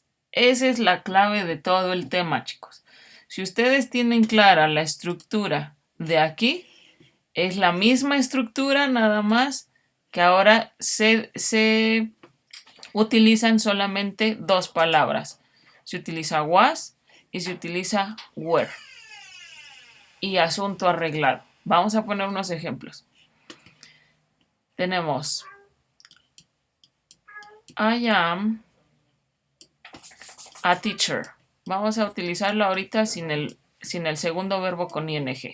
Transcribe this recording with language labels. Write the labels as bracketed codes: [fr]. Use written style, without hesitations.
[es] Esa es la clave de todo el tema, chicos. Si ustedes tienen clara la estructura de aquí, es la misma estructura, nada más que ahora se utilizan solamente dos palabras. Se utiliza was y se utiliza were. Y asunto arreglado. Vamos a poner unos ejemplos. Tenemos [en] I am a teacher. [es] Vamos a utilizarlo ahorita sin el segundo verbo con ing.